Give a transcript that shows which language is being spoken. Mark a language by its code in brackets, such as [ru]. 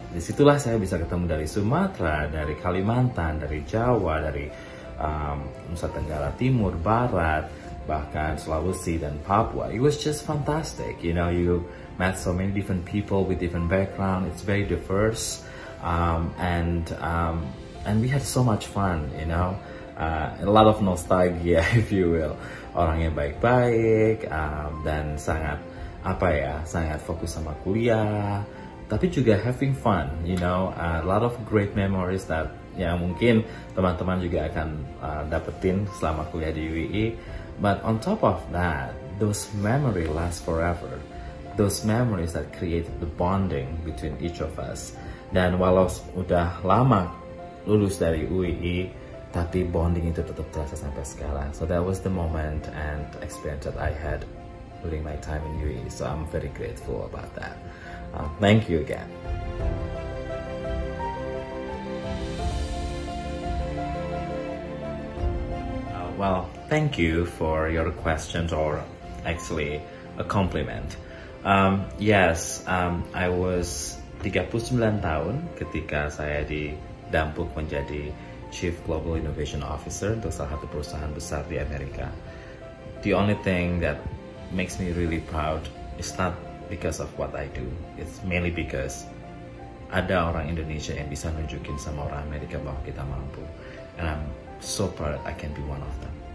[id] Disitulah saya bisa ketemu dari Sumatera, dari Kalimantan, dari Jawa, dari Nusa Tenggara Timur, Barat, bahkan Sulawesi dan Papua. [en] It was just fantastic. You met so many different people with different background. It's very diverse, and we had so much fun. A lot of nostalgia, if you will. [id] Orangnya baik-baik dan sangat fokus sama kuliah, tapi juga [en] having fun. A lot of great memories that [id] mungkin teman-teman juga akan dapetin selama kuliah di UII. [en] But on top of that, those memories last forever. Those memories that created the bonding between each of us. [id] Dan walau udah lama lulus dari UII, tapi bonding itu tetap terasa sampai sekarang. [en] So that was the moment and experience that I had during my time in UII. So I'm very grateful about that. Thank you again. Well, thank you for your questions, or actually a compliment. Yes, I was 39 [id] tahun ketika saya didampuk menjadi Chief Global Innovation Officer untuk salah satu perusahaan besar di Amerika. [en] The only thing that makes me really proud is not because of what I do. It's mainly because [id] ada orang Indonesia yang bisa nunjukin sama orang Amerika bahwa kita mampu. [en] And I'm so proud I can be one of them.